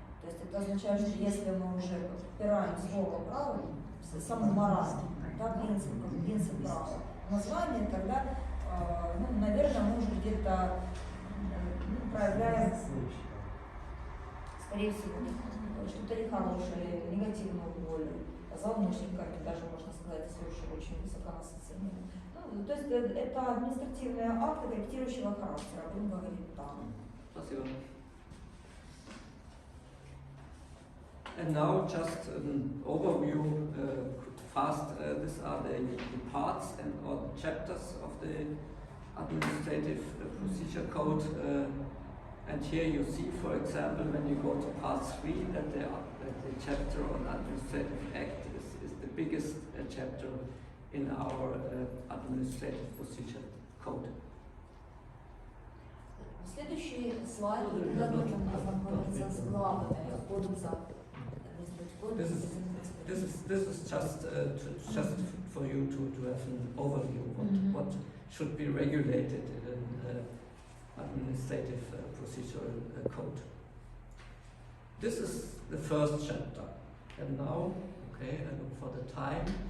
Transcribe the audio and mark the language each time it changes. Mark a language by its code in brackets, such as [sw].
[ru] То есть это означает, что если мы уже опираем слово право, саму мораль, принцип права, название, тогда, наверное, мы уже где-то проявляем, скорее всего, что-то нехорошее, негативную волю, злоумышленниками даже, можно сказать, если уж очень высоко нас оценили. То есть это административные акты корректирующего характера, будем говорить так. Спасибо. [en] And now just an overview, fast, these are the parts and or the chapters of the Administrative Procedure Code. And here you see, for example, when you go to part 3, that the chapter on Administrative Act is the biggest chapter in our Administrative Procedure Code. [ru] Следующий слайд знакомится с главами кодекса. [en] This is just for you to have an overview what should be regulated in an administrative procedural code. This is the first chapter, and now, okay, I look for the time.